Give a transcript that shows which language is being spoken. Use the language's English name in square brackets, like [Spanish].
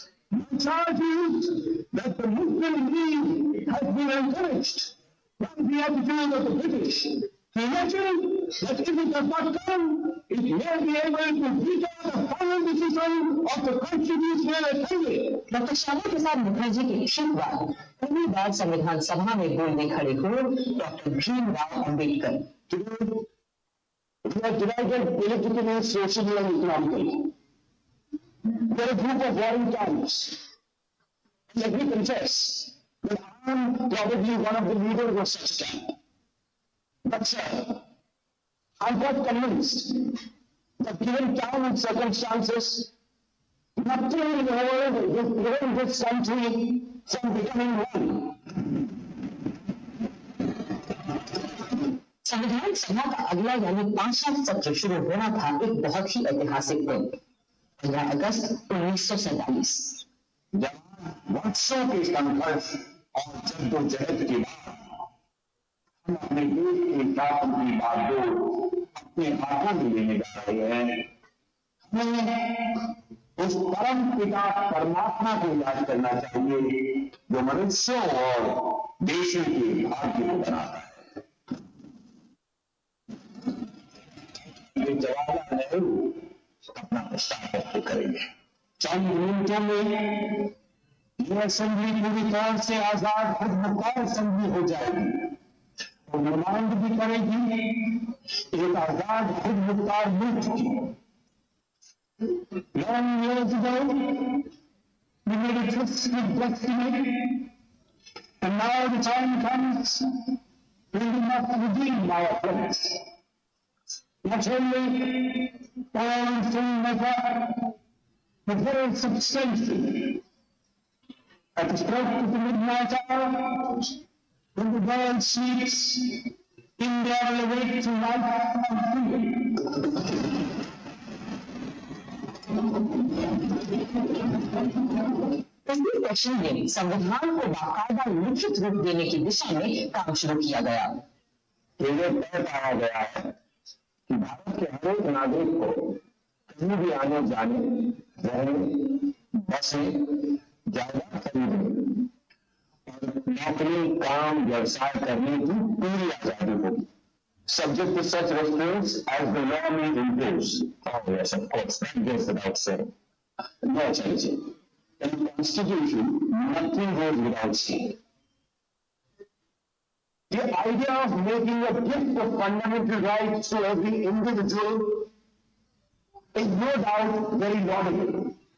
[English] The charge is that the Muslim League has been encouraged by the attitude of the British to imagine that if it does not come, it may be able to veto the final decision of the Constitutional Assembly. [Hindi] Doctor Shyama Prasad Mukherjee के इच्छित बाद पहली बार संविधान सभा में बोलने खड़े हुए doctor Bhimrao Ambedkar. [English] We are divided politically, socially, and economically. We are a group of warring tribes. Let me confess that I am probably one of the leaders of such a camp. But sir, I'm quite convinced that given time and circumstances, nothing in the world will prevent this country from becoming one. [Hindi] संविधान सभा का अगला यानी 5वां सत्र शुरू होना था एक बहुत ही ऐतिहासिक दिन 15 अगस्त 1947। वर्षों के संघर्ष और जद्दोजहद के बाद हम अपने देश के शासन की बागडोर अपने हाथों में लेने जा रहे हैं। हमें उस परम पिता परमात्मा को याद करना चाहिए जो मनुष्यों और देशों के भाग्य को बनाता है। जवाहरलाल नेहरू अपना प्रस्ताव व्यक्त करेंगे। चंद मिनटों में यह असेंबली पूरी तरह से आजाद खुद मुख्तार असेंबली हो जाएगी। और डिमांड भी करेगी एक आजाद खुद मुख्तार मुल्क की। [English] Long years ago, we made a tryst with destiny, and now the time comes when we must redeem our promise. Not only all in full measure, but very substantially. At the stroke of the midnight hour, when the world sleeps, India will awake to life and freedom. [Hindi] इस session में संविधान को बाकायदा लिखित रूप देने की दिशा में काम शुरू किया गया। ये तय पाया गया है कि भारत के हर एक नागरिक को कहीं भी आने जाने, रहने, बसने, जायदाद खरीदने और नौकरी, काम, व्यवसाय करने की पूरी आजादी होगी। [English] Subject to such restraints as the law may impose. Oh yes, of course, that goes without saying. No, Chaji. In the Constitution, nothing goes without saying. The idea of making a gift of fundamental rights to every individual is no doubt very laudable.